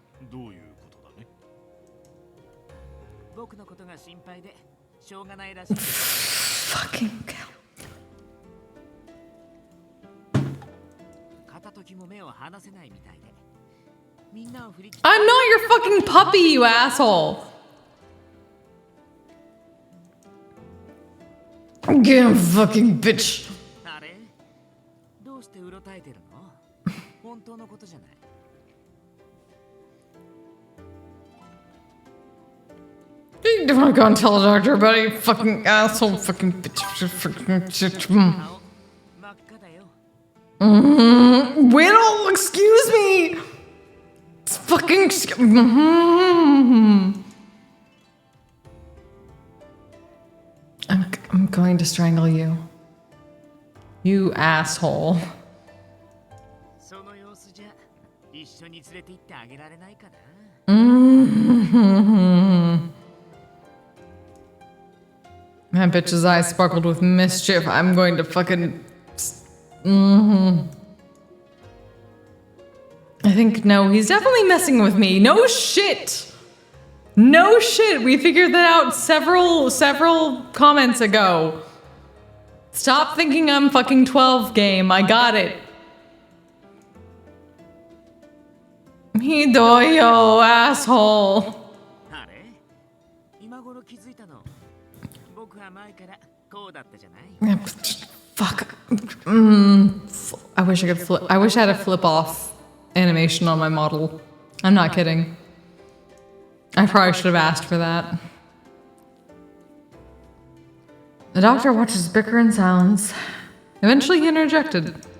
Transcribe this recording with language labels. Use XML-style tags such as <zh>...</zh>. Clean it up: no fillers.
<ja>どういうことだね。僕のことが心配でしょうがないらしい。</ja> <en>Fucking hell.</en> <ja>片時も目を離せないみたいでみんなを振り切っ</ja> <en>I'm not your fucking puppy, you asshole! Get him, fucking bitch.</en> <ja>あれどうしてうろたえてるの？本当のことじゃない。</ja> <en>You don't want to go and tell the doctor about it, you fucking asshole, fucking bitch. Fucking shit.</en> <ja>顔真っ赤だよ。</ja> <en>Whittle, excuse me! It's fucking. I'm going to strangle you. You asshole.</en> <ja>その様子じゃ一緒に連れて行ってあげられないかな。</ja> <en>That bitch's eyes sparkled with mischief. I'm going to fucking. I think, no, he's definitely messing with me. No shit! No shit! We figured that out several comments ago. Stop thinking I'm fucking 12 game. I got it. Hidoyo, asshole.</en> <ja>あれ今頃気づいたの。僕は前からこうだったじゃない。</ja> <en>Fuck. I wish I could flip. I wish I had a flip off animation on my model. I'm not kidding. I probably should have asked for that. The doctor watches bicker in silence. Eventually he interjected.</en>